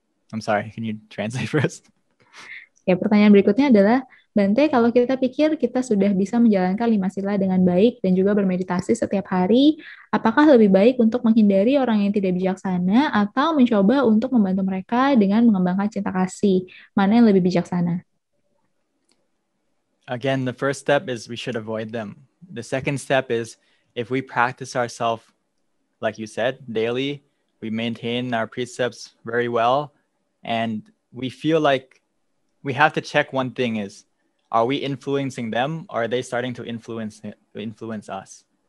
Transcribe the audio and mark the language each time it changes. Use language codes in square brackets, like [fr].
[en] I'm sorry, can you translate first? [id] Ya, pertanyaan berikutnya adalah, Bante, kalau kita pikir kita sudah bisa menjalankan 5 sila dengan baik dan juga bermeditasi setiap hari, apakah lebih baik untuk menghindari orang yang tidak bijaksana atau mencoba untuk membantu mereka dengan mengembangkan cinta kasih? Mana yang lebih bijaksana? [en] Again, the first step is we should avoid them. The second step is if we practice ourselves, like you said, daily, we maintain our precepts very well, and we feel like we have to check one thing is, are we influencing them or are they starting to influence us?